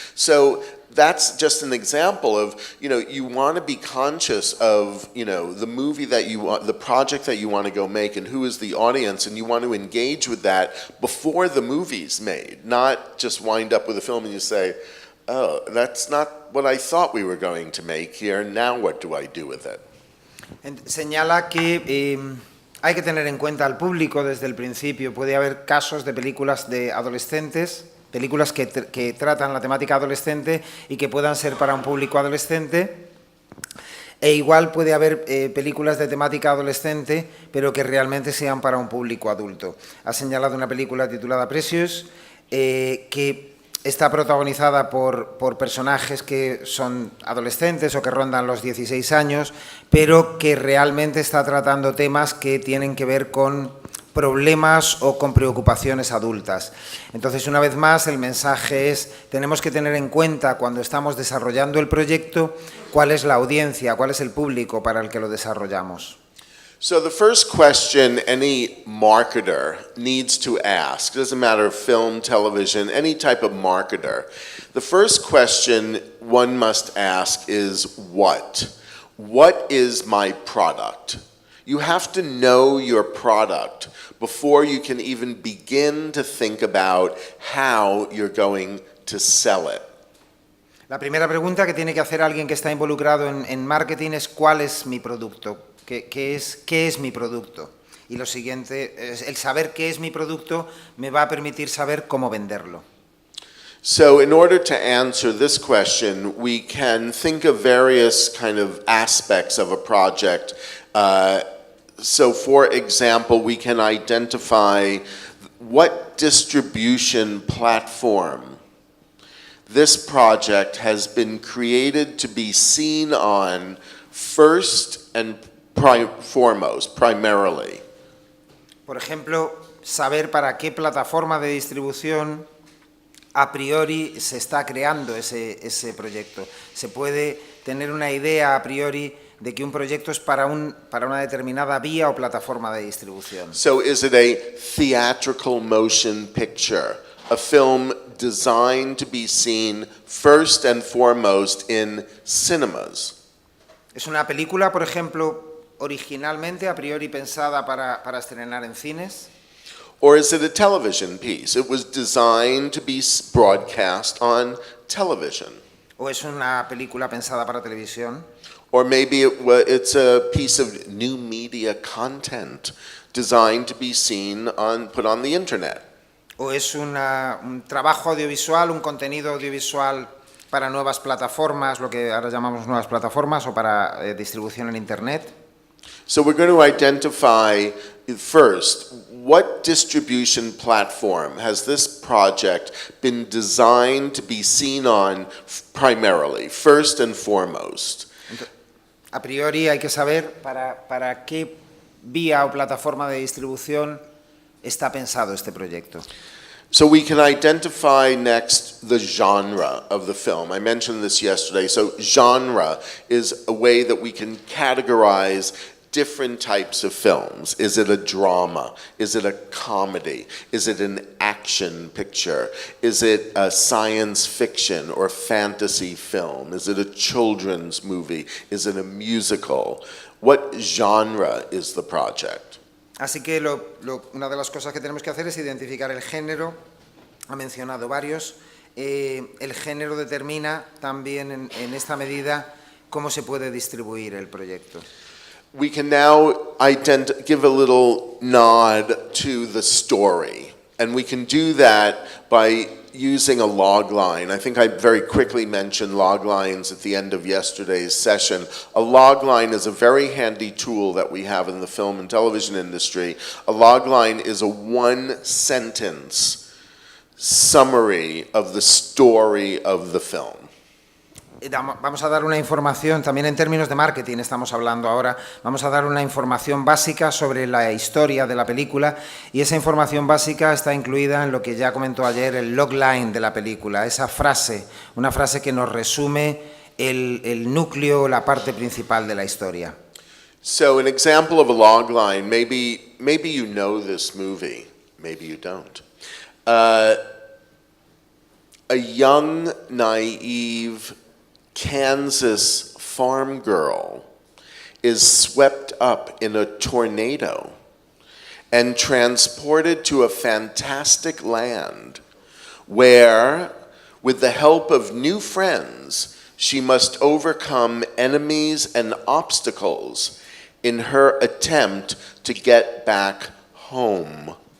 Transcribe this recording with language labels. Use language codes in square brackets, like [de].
[en] So that's just an example of, you want to be conscious of, the movie that you want, the project that you want to go make, and who is the audience, and you want to engage with that before the movie's made, not just wind up with a film and you say, oh, that's not what I thought we were going to make here, now what do I do with it? [es] Señala que hay que tener en cuenta al público desde el principio. Puede haber casos de películas de adolescentes, películas que tratan la temática adolescente y que puedan ser para un público adolescente. E igual puede haber películas de temática adolescente, pero que realmente sean para un público adulto. Ha señalado una película titulada Precious, que está protagonizada por personajes que son adolescentes o que rondan los 16 años, pero que realmente está tratando temas que tienen que ver con problemas o con preocupaciones adultas. Entonces, una vez más, el mensaje es: tenemos que tener en cuenta cuando estamos desarrollando el proyecto cuál es la audiencia, cuál es el público para el que lo desarrollamos. [en] So the first question any marketer needs to ask, it doesn't matter if film, television, any type of marketer, the first question one must ask is what? What is my product? You have to know your product before you can even begin to think about how you're going to sell it. [es] La primera pregunta que tiene que hacer alguien que está involucrado en marketing es: ¿cuál es mi producto? ¿Qué es mi producto? Y lo siguiente, el saber qué es mi producto me va a permitir saber cómo venderlo. [en] So in order to answer this question, we can think of various kind of aspects of a project. So for example, we can identify what distribution platform this project has been created to be seen on first and foremost, primarily. [es] Por ejemplo, saber para qué plataforma de distribución a priori se está creando ese proyecto. Se puede tener una idea a priori de que un proyecto es para una determinada vía o plataforma de distribución. [en] So is it a theatrical motion picture, a film designed to be seen first and foremost in cinemas? [es] ¿Es una película, por ejemplo, originalmente a priori pensada para estrenar en cines? [en] Or is it a television piece? It was designed to be broadcast on television. [es] ¿O es una película pensada para televisión? [en] Or maybe it's a piece of new media content designed to be seen put on the internet. [es] ¿O es un trabajo audiovisual, un contenido audiovisual para nuevas plataformas, lo que ahora llamamos nuevas plataformas, o para distribución en internet? [en] So we're going to identify first, what distribution platform has this project been designed to be seen on primarily, first and foremost? [es] A priori hay que saber para qué vía o plataforma de distribución está pensado este proyecto. [en] So we can identify next the genre of the film. I mentioned this yesterday. So genre is a way that we can categorize different types of films. Is it a drama? Is it a comedy? Is it an action picture? Is it a science fiction or fantasy film? Is it a children's movie? Is it a musical? What genre is the project? [es] Así que una de las cosas que tenemos que hacer es identificar el género. Ha mencionado varios. El género determina también en esta medida cómo se puede distribuir el proyecto. [en] We can now give a little nod to the story, and we can do that by using a log line. I think I very quickly mentioned log lines at the end of yesterday's session. A log line is a very handy tool that we have in the film and television industry. A log line is a one-sentence summary of the story of the film. [es] Vamos a dar una información, también en términos de marketing estamos hablando ahora, vamos a dar una información básica sobre la historia de la película, y esa información básica está incluida en lo que ya comentó ayer, el logline de la película, esa frase, una frase que nos resume el núcleo, la parte principal de la historia. [en] So an example of a logline, maybe you know this movie, maybe you don't. A young, naive Kansas farm girl is swept up in a tornado and transported to a fantastic land where, with the help of new friends, she must overcome enemies and obstacles in her attempt to get back home.